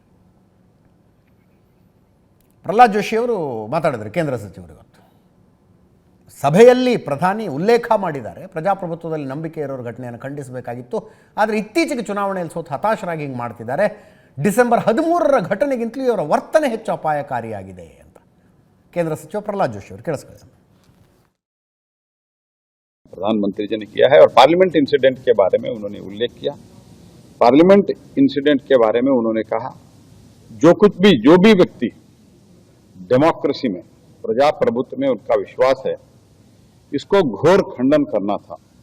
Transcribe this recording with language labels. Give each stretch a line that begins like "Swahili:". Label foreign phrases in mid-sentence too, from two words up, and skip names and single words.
Kannada: ಪ್ರಹ್ಲಾದ್ ಜೋಶಿಯವರು ಮಾತಾಡಿದ್ರು, ಕೇಂದ್ರ ಸಚಿವರು ಇವತ್ತು ಸಭೆಯಲ್ಲಿ ಪ್ರಧಾನಿ ಉಲ್ಲೇಖ ಮಾಡಿದ್ದಾರೆ, ಪ್ರಜಾಪ್ರಭುತ್ವದಲ್ಲಿ ನಂಬಿಕೆ ಇರೋರ ಘಟನೆಯನ್ನು ಖಂಡಿಸಬೇಕಾಗಿತ್ತು, ಆದರೆ ಇತ್ತೀಚೆಗೆ ಚುನಾವಣೆಯಲ್ಲಿ ಸೋತು ಹತಾಶರಾಗಿ ಹಿಂಗೆ ಮಾಡ್ತಿದ್ದಾರೆ. ಡಿಸೆಂಬರ್ 13ರ ಘಟನೆಗಿಂತಲೂ ಇವರ ವರ್ತನೆ ಹೆಚ್ಚು ಅಪಾಯಕಾರಿಯಾಗಿದೆ ಅಂತ ಕೇಂದ್ರ ಸಚಿವ ಪ್ರಹ್ಲಾದ್ ಜೋಶಿ ಅವರು ಕೇಳಿಸ್ಕೊಳ್ಳಿ.
Hindi: प्रधानमंत्री जी ने किया है और पार्लियामेंट इंसिडेंट के बारे में उन्होंने उल्लेख किया। पार्लियामेंट इंसिडेंट के बारे में उन्होंने कहा जो भी व्यक्ति डेमोक्रेसी में प्रजाप्रभुत्व में उनका विश्वास है, इसको घोर खंडन करना था।